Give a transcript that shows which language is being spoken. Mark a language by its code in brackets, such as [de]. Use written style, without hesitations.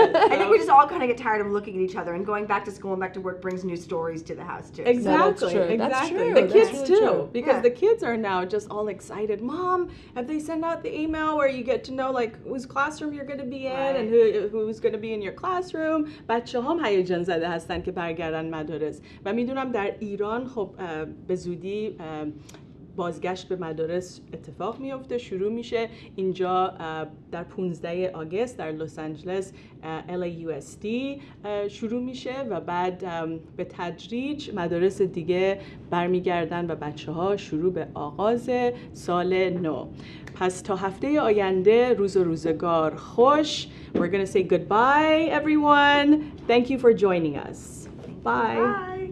[en] I think we just all kind of get tired of looking at each other, and going back to school and back to work brings new stories to the house too. Exactly. That's true. Exactly. That's true. The kids That's too, true. because the kids are now just all excited. Mom, have they sent out the email where you get to know like whose classroom you're going to be in and who's going to be in your classroom? [fa] بچه هم هیجان زده هستن که برگردن مدارس و میدونم در ایران خب به زودی بازگشت به مدارس اتفاق میفته، شروع میشه اینجا در 15 آگوست در لس آنجلس LAUSD شروع میشه و بعد به تدریج مدارس دیگه برمیگردن و بچه ها شروع به آغاز سال نو. پس تا هفته آینده روز و روزگار خوش. [en] We're gonna say goodbye everyone. Thank you for joining us. Bye.